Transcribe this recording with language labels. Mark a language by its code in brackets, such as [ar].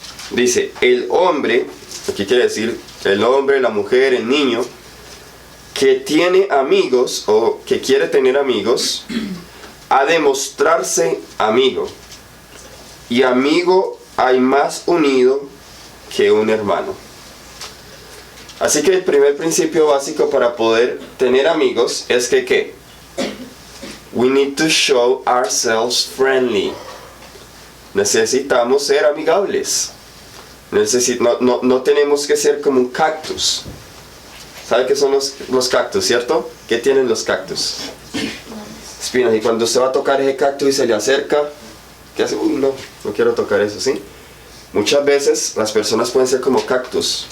[es] Dice, el hombre, aquí quiere decir el hombre, la mujer, el niño, que tiene amigos o que quiere tener amigos, ha de mostrarse amigo. Y amigo hay más unido que un hermano. Así que el primer principio básico para poder tener amigos es que ¿qué? [en] We need to show ourselves friendly. [es] Necesitamos ser amigables. No tenemos que ser como un cactus. ¿Sabe qué son los cactus, cierto? ¿Qué tienen los cactus? Espinas. Y cuando usted va a tocar ese cactus y se le acerca, ¿qué hace? Uy, no quiero tocar eso, ¿sí? Muchas veces las personas pueden ser como cactus.